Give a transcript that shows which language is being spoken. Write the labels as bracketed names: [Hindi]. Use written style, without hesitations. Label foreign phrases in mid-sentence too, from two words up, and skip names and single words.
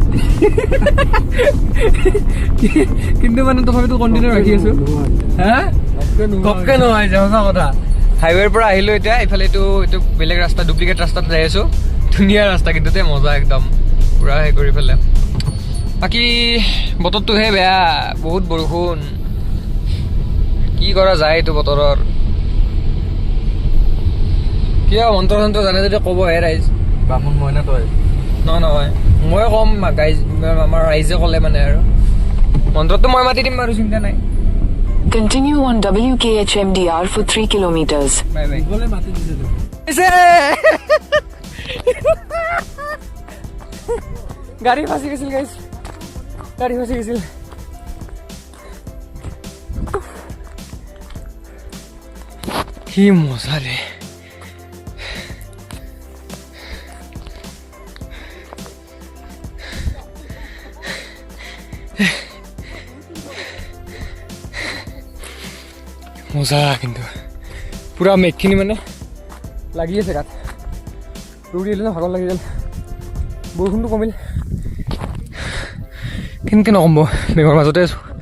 [Assamese] কিন্তু মানে তথাপিতো কণ্টিনিউ ৰাখি আছোঁ হা ঘপকৈ নোহোৱাই যায় সঁচা কথা হাইৱেৰ পৰা আহিলোঁ এতিয়া ইফালে এইটো বেলেগ ৰাস্তা ডুপ্লিকেট ৰাস্তাত যাই আছোঁ ধুনীয়া ৰাস্তা কিন্তু দেই মজা একদম পুৰা সেই কৰি পেলাই বাকী বতৰটোহে বেয়া বহুত বৰষুণ কি কৰা যায় এইটো বতৰৰ কিয় মন্ত্ৰ চন্ত্ৰ জানে যদি ক'বহে ৰাইজ বামুণ মই নে তই নহয় মই ক'ম আমাৰ ৰাইজে ক'লে মানে আৰু মন্ত্ৰটো মই মাতি দিম বাৰু চিন্তা নাই [English] Continue on WKHMDR for 3 kilometers. Bye bye. [Assamese] গ'লে মাটি দিছে তো গাড়ী ফাঁচি গৈছিল guys. গাড়ী ফাঁচি গৈছিল কি মজা ৰে. মজা কিন্তু পুৰা মেঘখিনি মানে লাগি আছে গাত দৌৰি আহিলে ভাগৰ লাগি গ'ল বৰষুণটো কমিল কেনেকৈ নকম মেঘৰ মাজতে আছোঁ